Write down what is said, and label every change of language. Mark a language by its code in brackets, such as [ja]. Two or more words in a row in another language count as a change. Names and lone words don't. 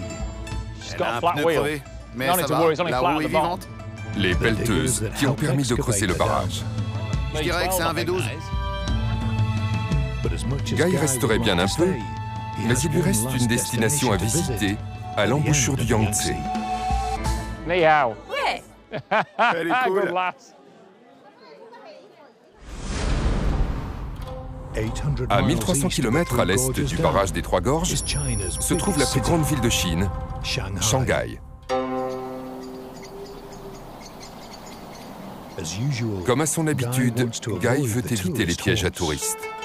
[fr] Elle a un pneu crevé, mais ça va, la roue est vivante. Les pelleteuses qui ont permis de creuser le barrage. Je dirais que c'est un V12. Guy resterait bien un peu, mais il lui reste une destination à visiter à l'embouchure du Yangtze. [zh] 你好. [fr] Ouais. Elle est cool. [en] Good lass. [fr] À 1300 km à l'est du barrage des Trois Gorges, se trouve la plus grande ville de Chine, Shanghai. Comme à son habitude, Guy veut éviter les pièges à touristes.